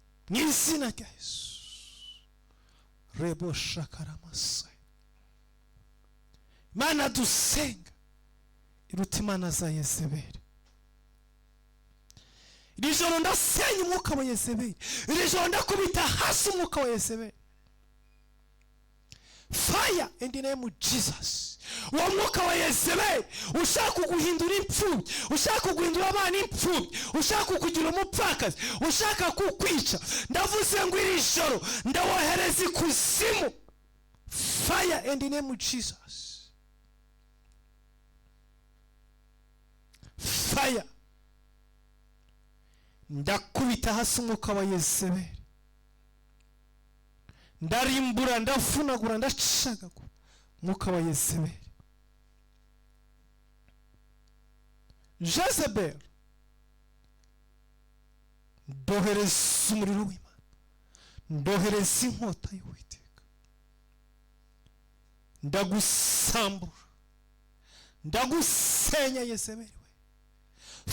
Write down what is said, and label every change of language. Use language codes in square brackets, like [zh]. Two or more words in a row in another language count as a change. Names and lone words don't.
[rw] Mu izina rya Yesu. Rebo shakaramasa. Imana dusenga iruta imana za Yezebeli. Iri joro ndasenya umwuka wa Yezebeli. Iri joro ndakubita hasi umwuka wa Yezebeli. [en] Fire in the name of Jesus. [rw] Uwo mwuka wa Yezebeli ushaka kuguhindura imfubyi, ushaka kuguhindura abana imfubyi, ushaka kukugira umupfakazi, ushaka kukwica. Ndavuze ngo iri joro ndawohereza ikuzimu. [en] Fire in the name of Jesus. Fire. [rw] Ndakubita hasi umwuka wa Yezebeli. Ndarimbura, ndavunagura, ndacagagura umwuka wa Yezebeli. Jezebel, ndohereza umuriro w'Imana, ndohereza inkota y'Uwiteka, ndagusambura, ndagusenya Yezebeli we.